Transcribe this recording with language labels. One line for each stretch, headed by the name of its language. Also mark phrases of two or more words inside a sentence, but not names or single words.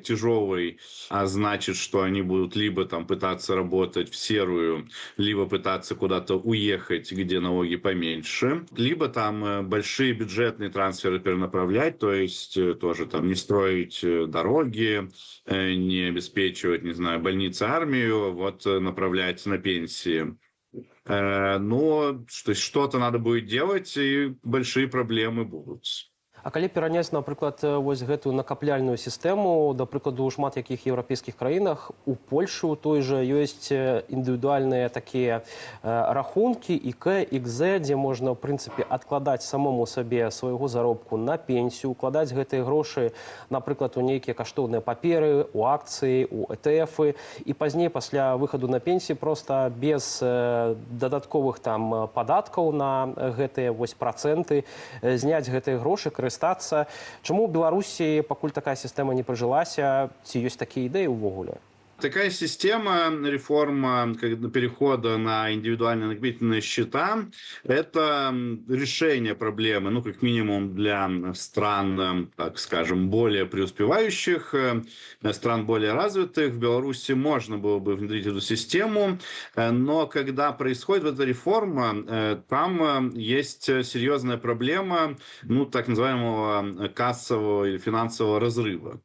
Russian: тяжелой, а значит, что они будут либо там пытаться работать в серую, либо пытаться куда-то уехать, где налоги поменьше, либо там большие бюджетные трансферы перенаправлять, то есть тоже там не строить дороги, не обеспечивать, не знаю, больницы, армию, вот направлять на пенсии. Но что-то надо будет делать, и большие проблемы будут.
Belarusian: А калі пераняць, напрыклад, вось гэтую накапляльную сістэму, да прыкладу, у шмат якіх еўрапейскіх краінах, у Польшы у той жа ёсць індывідуальныя такія рахункі ІК, ІКЗ, дзе можна, ў прынцыпе, адкладаць самому сабе свайго заробку на пенсію, укладаць гэтыя грошы, напрыклад, у нейкія каштоўныя паперы, у акцыі, у ETF, і пазней, пасля выхаду на пенсію, проста без дадатковых там падаткаў на гэтыя вось працэнты, зняць гэтыя грошы, карыстацца. Чаму ў Беларусі пакуль такая сістэма не прыжылася? Ці ёсць такія ідэі ўвогуле?
Russian: Такая система, реформа перехода на индивидуальные накопительные счета, это решение проблемы, ну, как минимум для стран, так скажем, более преуспевающих, стран более развитых. В Беларуси можно было бы внедрить эту систему, но когда происходит эта реформа, там есть серьезная проблема, ну, так называемого кассового или финансового разрыва.